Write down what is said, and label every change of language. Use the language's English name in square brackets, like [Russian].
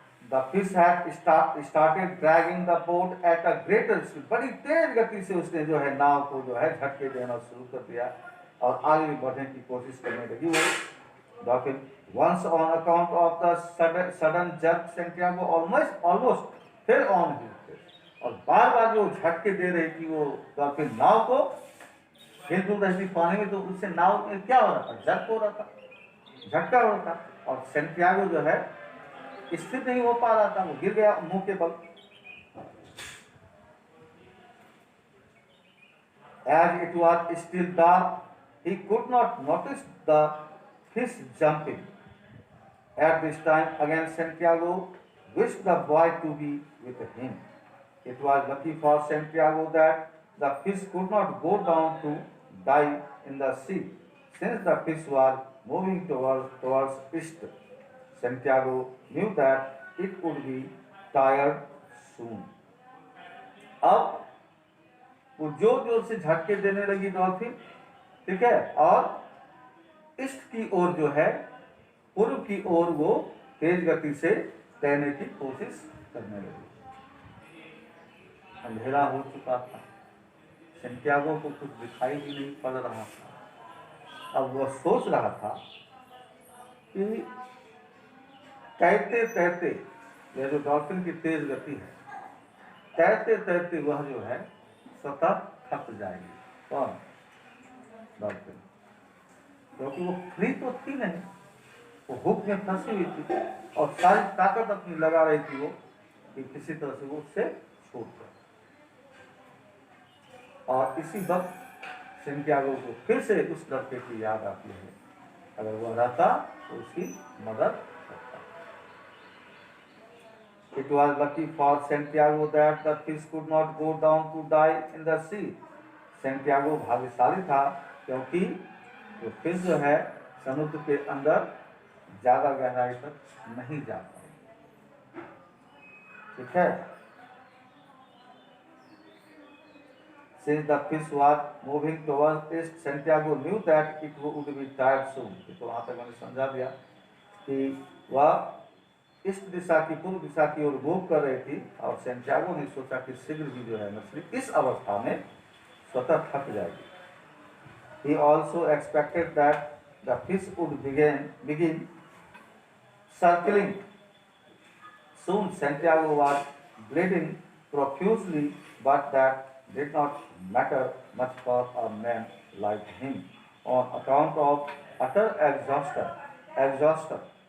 [English] The fish had started dragging the boat at a greater speed. [Hindi] बड़ी तेज गति से उसने जो है नाव को जो है झटके देना शुरू कर दिया और आगे बढ़ने की कोशिश करने लगी। वो [English] dolphin. Once on account of the sudden jerk, Santiago almost fell on his face. [Hindi] और बार बार जो झटके दे रही थी वो डॉल्फिन नाव को, हिलडुल रही थी पानी में, तो उससे नाव में क्या हो रहा था, जर्क हो रहा था, झटका हो रहा था, और सेंटियागो जो है स्थिर नहीं हो पा रहा था, वो गिर गया मुंह के बल। [English] As it was still dark, he could not notice the fish jumping. At this time, again Santiago wished the boy to be with him. It was lucky for Santiago that the fish could not go down to die in the sea, since the fish was moving towards east. Santiago knew that it would be tired soon. [Hindi] अब वो जोर जोर से झटके देने लगी dolphin, ठीक है, और ईस्ट की ओर जो है, पूर्व की ओर वो तेज गति से तैरने की कोशिश करने लगी। अंधेरा हो चुका था, सेंटियागो को कुछ दिखाई भी नहीं पड़ रहा था। अब वह सोच रहा था कि तैरते तैरते, यह जो डॉल्फिन की तेज गति है, तैरते तैरते वह जो है स्वतः थक जाएगी। कौन? डॉल्फिन। क्योंकि वो फ्री तो थी नहीं, वो हुक में फंसी हुई थी और सारी ताकत अपनी लगा रही थी वो कि किसी तरह से वो उससे छूट जाए। और इसी वक्त सेंटियागो को फिर से उस लड़के की याद आती है, अगर वह रहता तो उसकी मदद करता। [English] It was lucky for Santiago that the fish could not go down to die in the sea. [Hindi] Santiago भाग्यशाली था क्योंकि वो फिश जो है समुद्र के अंदर ज्यादा गहराई तक नहीं जा पाई। ठीक है। [English] Since the fish was moving towards east, Santiago knew that it would be tired soon. [Hindi] तो वहां तक मैंने समझा दिया कि वह इस दिशा की, पूर्व दिशा की ओर मूव कर रही थी, और सेंटियागो ने सोचा कि शीघ्र ही जो है मछली इस अवस्था में स्वतः थक जाएगी। [English] He also expected that the fish would begin circling. Soon Santiago was bleeding profusely, but that did not matter much for a man like him on account of utter exhaustion.